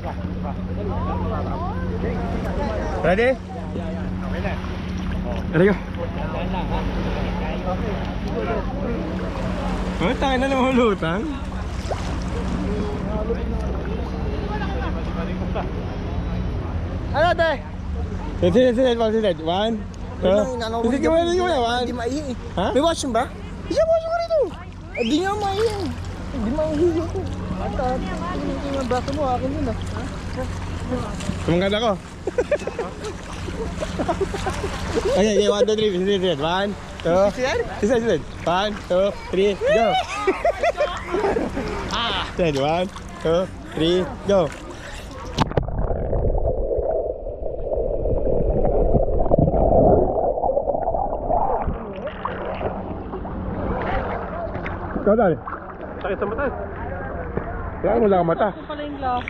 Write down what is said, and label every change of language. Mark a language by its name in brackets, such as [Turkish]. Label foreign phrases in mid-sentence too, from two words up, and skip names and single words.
[English] Ready? Ready go. [Filipino] Oh, tayo na naman lutang. Ano tayo? [English] Sit. 1, 2. [Filipino] Hindi ka muna. Hindi maihi. Ha? May washroom ba? Isa washroom ko rito. Hindi nga maihi. Hindi maihi ko. Ata, yung braso mo, akin yun ah. Tumangkad ako. [English] Okay, 1, 2, 3. Sit. 1, 2. Sit. 1, 2, 3, go. Sit. 1, 2, 3, go. [Filipino] Ikaw dali. Sakit sa mata. Kaya mo lang ang mata. Ito pala yung glass.